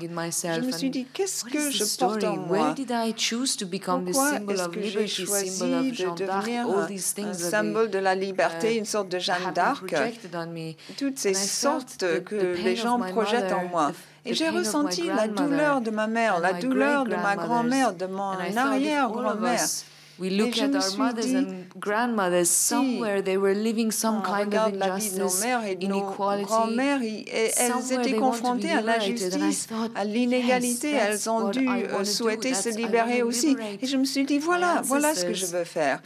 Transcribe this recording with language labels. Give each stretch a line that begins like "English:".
French: Je me suis dit, qu'est-ce que je porte en moi? Pourquoi est-ce que j'ai choisi de devenir un symbole de la liberté, une sorte de Jeanne d'Arc? Toutes ces sortes que les gens projettent en moi. Et j'ai ressenti la douleur de ma mère, la douleur de ma grand-mère, de mon arrière-grand-mère.
English: We look at our mothers and grandmothers. Somewhere they were living some kind of injustice, inequality.
French: Elles étaient confrontées à l'injustice, à l'inégalité. Elles ont dû souhaiter se libérer aussi. Et je me suis dit, voilà ce que je veux faire.